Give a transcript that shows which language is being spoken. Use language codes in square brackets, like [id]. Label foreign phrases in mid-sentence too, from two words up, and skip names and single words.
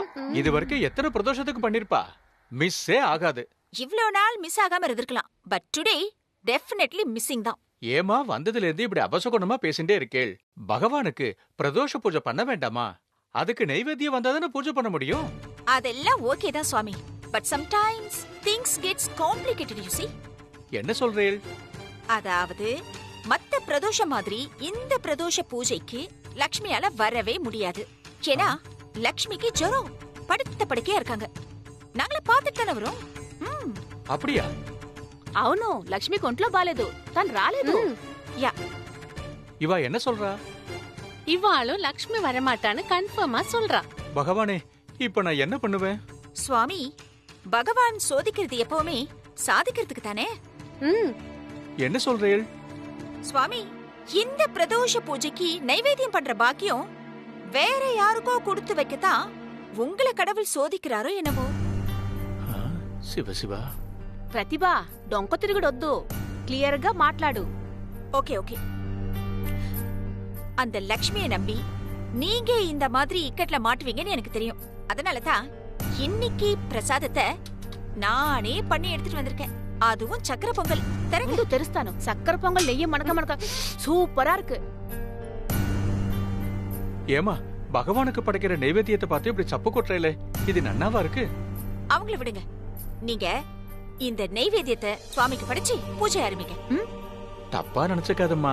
[ta] இது வரைக்கும் எத்தனை பிரதோஷத்துக்கு பண்ணிருப்பா? மிஸ்ஸே ஆகாது. இவ்வளவு நாள் மிஸ் ஆகாம இருந்திருக்கலாம், [en] but today definitely missing [ta] தான். ஏமா வந்ததுல இருந்து இப்படி அபசகுணமா பேசிட்டே இருக்கேள்? பகவானுக்கு பிரதோஷ பூஜை பண்ண வேண்டாமா? அதுக்கு நைவேத்தியம் வந்தாதானே பூஜை பண்ண முடியும். அதெல்லாம் ஓகே தான் சுவாமி, [en] but sometimes things gets complicated you see. [ta] என்ன சொல்றேள்? அதாவது மத்த பிரதோஷம் மாதிரி இந்த பிரதோஷ பூஜைக்கு லக்ஷ்மியால வரவே முடியாது. ஏன்னா லக்ஷ்மிக்கு ஜுரம், படுத்த படுக்கையா இருக்காங்க. நாங்கள பாத்துட்டு தானே வரோம். அப்படியா? [te] అవును, లక్ష్మి కొంట్లో బాలేదు, తను రాలేదు. [ta] யா, இவா என்ன சொல்றா? இவாளும் லக்ஷ்மி வரமாட்டான்னு கன்ஃபார்மா சொல்றா. பகவானே, இப்ப நான் என்ன பண்ணுவேன்? சுவாமி, பகவான் சோதிக்கிறது எப்பவுமே சாதிக்கிறதுக்கு தானே. என்ன சொல்றேள்? சுவாமி, இந்த பிரதோஷ பூஜைக்கு நைவேத்தியம் பண்ற பாக்கியம் வேற யாருக்கோ கொடுத்து வைக்கத்தான் உங்களை கடவுள் சோதிக்கிறாரோ என்னவோ. சிவ சிவா. [te] ప్రతిభా డొంక తిరుగుడొద్దు, క్లియర్ గా మాట్లాడు. [ta] ஓகே ஓகே. அந்த லக்ஷ்மியை நம்பி நீங்க இந்த மாதிரி இக்கட்ல மாட்டுவீங்கன்னு எனக்கு தெரியும். அதனாலதான் இன்னைக்கு பிரசாதத்தை நானே பண்ணி எடுத்துட்டு வந்திருக்கேன். அதுவும் சக்கரை பொங்கல். [te] ముందు తెరుస్తాను. చక్కెర పొంగల్ నెయ్యి మనక మనక [ta] சூப்பரா இருக்கு. ஏமா பகவானுக்கு படைக்கிற நைவேத்தியத்தை பார்த்து இப்படி சப்பு கொட்டுறேல, இது நன்னாவா இருக்கு? அவங்கள விடுங்க. நீங்க இந்த நைவேத்தியத்தை சுவாமிக்கு படைச்சு பூஜை ஆரம்பிங்க. தப்பா நினைச்சுக்காதம்மா.